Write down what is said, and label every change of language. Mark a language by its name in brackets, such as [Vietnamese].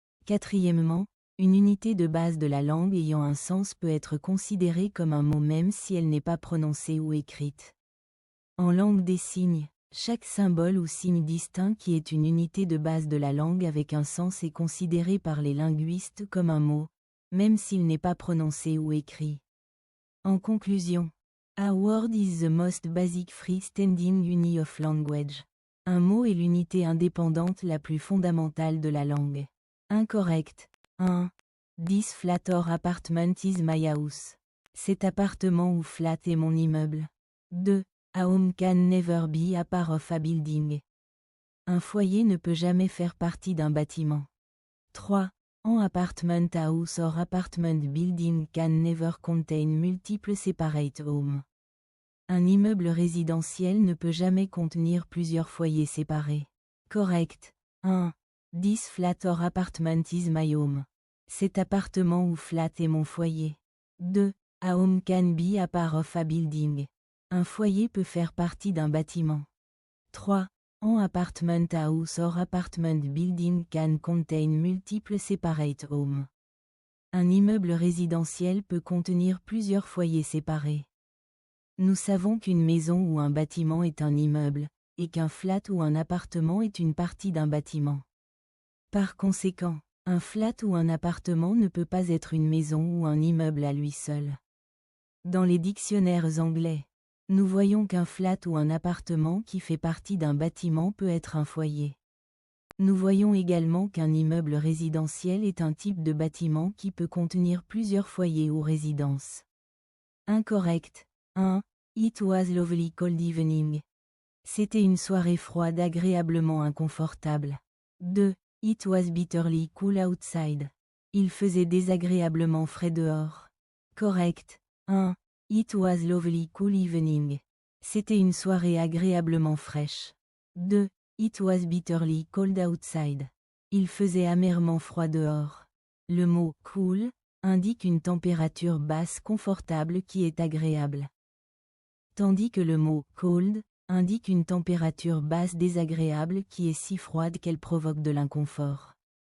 [French] Quatrièmement, une unité de base de la langue ayant un sens peut être considérée comme un mot même si elle n'est pas prononcée ou écrite. En langue des signes, chaque symbole ou signe distinct qui est une unité de base de la langue avec un sens est considéré par les linguistes comme un mot, même s'il n'est pas prononcé ou écrit. En conclusion, [English] a word is the most basic free-standing unit of language. [French] Un mot est l'unité indépendante la plus fondamentale de la langue. Incorrect. 1. [English] This flat or apartment is my house. [French] Cet appartement ou flat est mon immeuble. 2. [English] A home can never be a part of a building. [French] Un foyer ne peut jamais faire partie d'un bâtiment. 3. [English] An apartment house or apartment building can never contain multiple separate homes. [French] Un immeuble résidentiel ne peut jamais contenir plusieurs foyers séparés. Correct. 1. [English] This flat or apartment is my home. [French] Cet appartement ou flat est mon foyer. 2. [English] A home can be a part of a building. [French] Un foyer peut faire partie d'un bâtiment. 3. [English] An apartment house or apartment building can contain multiple separate homes. [French] Un immeuble résidentiel peut contenir plusieurs foyers séparés. Nous savons qu'une maison ou un bâtiment est un immeuble, et qu'un flat ou un appartement est une partie d'un bâtiment. Par conséquent, un flat ou un appartement ne peut pas être une maison ou un immeuble à lui seul. Dans les dictionnaires anglais, nous voyons qu'un flat ou un appartement qui fait partie d'un bâtiment peut être un foyer. Nous voyons également qu'un immeuble résidentiel est un type de bâtiment qui peut contenir plusieurs foyers ou résidences. Incorrect. 1. [English] It was lovely cold evening. [French] C'était une soirée froide agréablement inconfortable. 2. [English] It was bitterly cool outside. [French] Il faisait désagréablement frais dehors. Correct. 1. [English] It was lovely cool evening. [French] C'était une soirée agréablement fraîche. 2. [English] It was bitterly cold outside. [French] Il faisait amèrement froid dehors. Le mot cool indique une température basse confortable qui est agréable. Tandis que le mot cold indique une température basse désagréable qui est si froide qu'elle provoque de l'inconfort.